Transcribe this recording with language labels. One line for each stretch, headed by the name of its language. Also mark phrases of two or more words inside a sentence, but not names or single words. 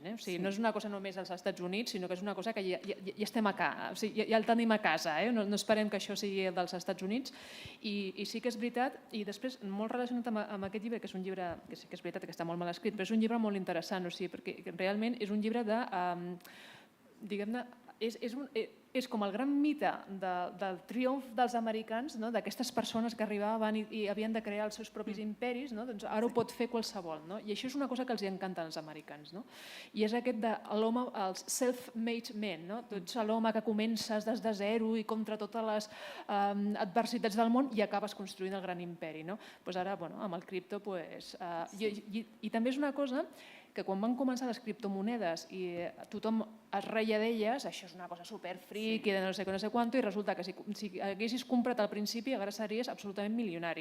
Catalan: O sigui, no és una cosa només als Estats Units, sinó que és una cosa que ja estem acá, o sigui, ja el tenim a casa, no esperem que això sigui el dels Estats Units, i sí que és veritat, i després molt relacionat amb aquest llibre, que és un llibre que sí que és veritat que està molt mal escrit, però és un llibre molt interessant, o sigui, perquè realment és un llibre de, diguem-ne, és com el gran mite del triomf dels americans, d'aquestes persones que arribaven i havien de crear els seus propis imperis, doncs ara ho pot fer qualsevol. I això és una cosa que els encanta als americans. I és aquest de l'home, el
English: self-made man,
Catalan: tots l'home que comences des de zero i contra totes les adversitats del món i acabes construint el gran imperi. Ara, amb el cripto, i també és una cosa que quan van començar les criptomonedes i tothom es reia d'elles, això és una cosa superfric i de no sé què, no sé quant, i resulta que si haguessis comprat al principi encara series absolutament milionari.